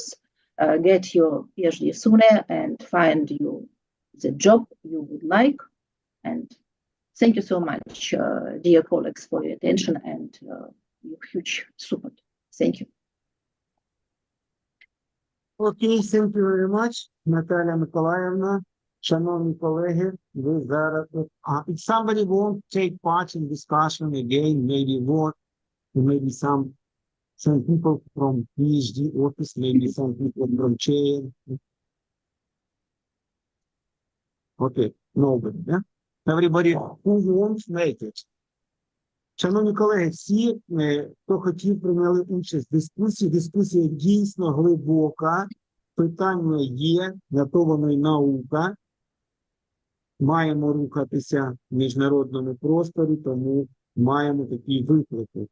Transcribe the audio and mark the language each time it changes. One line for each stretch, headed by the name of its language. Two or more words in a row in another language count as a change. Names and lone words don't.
English: Get your PhD sooner and find you the job you would like. And thank you so much, dear colleagues, for your attention and your huge support. Thank you. Okay, thank you very much, Наталя Миколаївна.
Ukrainian: Шановні колеги, ви зараз...
English: If somebody won't take part in discussion again, maybe some people from PhD office, maybe some people from ČÉNь. Okay, nobody, yeah? Everybody who wants make it.
Ukrainian: Шановні колеги, всі, хто хотів, прийняли участь в дискусії. Дискусія дійсно глибока, питання є, на то воно й наука. Маємо рухатися в міжнародному просторі, тому маємо такі виклики.